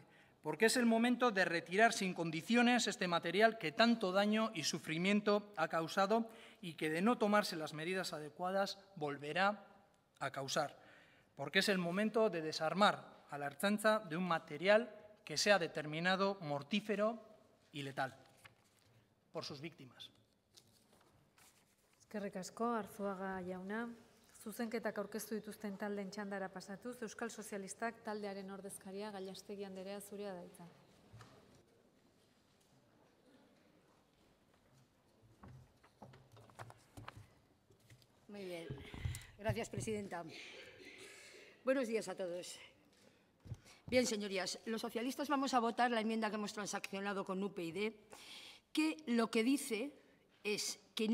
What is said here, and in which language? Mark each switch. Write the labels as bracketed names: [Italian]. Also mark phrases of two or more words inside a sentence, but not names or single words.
[Spanish] Porque es el momento de retirar sin condiciones este material que tanto daño y sufrimiento ha causado y que, de no tomarse las medidas adecuadas, volverá a causar. Porque es el momento de desarmar a la Ertzaintza de un material que sea determinado mortífero y letal por sus víctimas. [Basque] Eskerrik asko, Arzuaga jauna. Zuzenketak aurkeztu dituzten taldeen txandara pasatuz, Euskal Sozialistak taldearen ordezkaria, Gallastegi andrea, zurea da hitza. [Spanish] Muy bien. Gracias, presidenta. Buenos días a todos. Bien, señorías, los socialistas vamos a votar la enmienda que hemos transaccionado con UPyD, que lo que dice es que